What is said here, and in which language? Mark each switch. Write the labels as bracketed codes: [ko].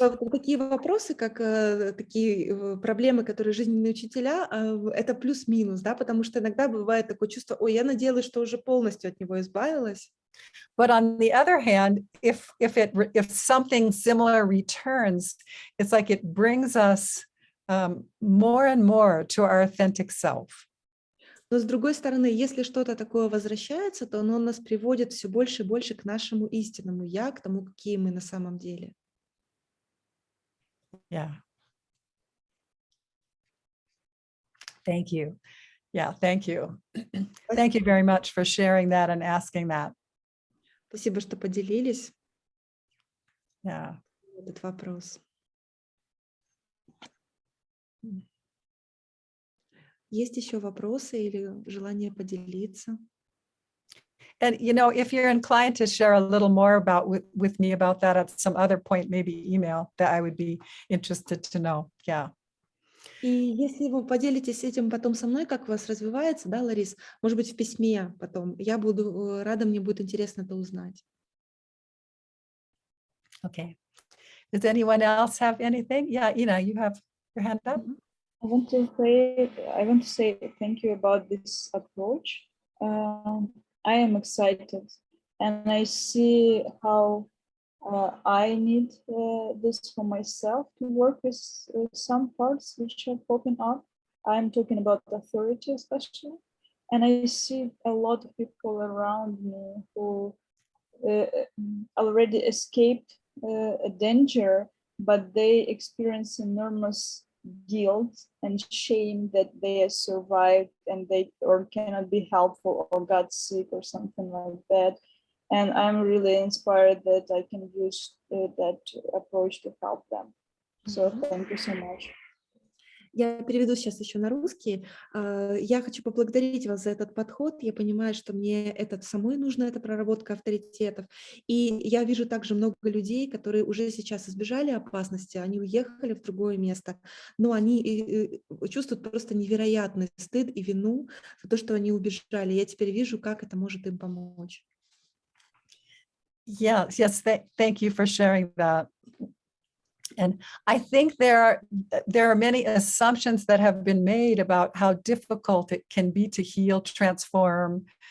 [ru] Такие вопросы, как такие проблемы, которые жизненные учителя, это плюс-минус, да, потому что иногда бывает такое чувство, ой, я надеялась, что уже полностью от него избавилась. [en] But on the other hand, if something similar returns, it's like it brings us more and more to our authentic self. [ru] Но с другой стороны, если что-то такое возвращается, то оно нас приводит все больше и больше к нашему истинному я, к тому, какие мы на самом деле. [en] Yeah. Thank you. Yeah, thank you. Thank you very much for sharing that and asking that. [ru] Спасибо, что поделились [en] Yeah. [ru] этот вопрос. Есть еще вопросы или желание поделиться? [en] And, you know, if you're inclined to share a little more about with me about that at some other point, maybe email, that I would be interested to know. Yeah. [ru] И если вы поделитесь этим потом со мной, как у вас развивается, да, Ларис, может быть, в письме потом, я буду рада, мне будет интересно это узнать. [en] Okay. Does anyone else have anything? Yeah, Ina, you have your hand up. I want to say thank you about this approach. I am excited, and I see how I need this for myself to work with some parts which are popping up. I'm talking about authority especially, and I see a lot of people around me who already escaped a danger, but they experience enormous guilt and shame that they have survived and they or cannot be helpful or got sick or something like that. And I'm really inspired that I can use that approach to help them. So thank you so much. [ru] Я переведу сейчас еще на русский. Я хочу поблагодарить вас за этот подход. Я понимаю, что мне это самой нужно, эта проработка авторитетов. И я вижу также много людей, которые уже сейчас избежали опасности, они уехали в другое место, но они чувствуют просто невероятный стыд и вину за то, что они убежали. Я теперь вижу, как это может им помочь. [en] Yes, thank you for sharing that. And I think there are many assumptions that have been made about how difficult it can be to heal, transform.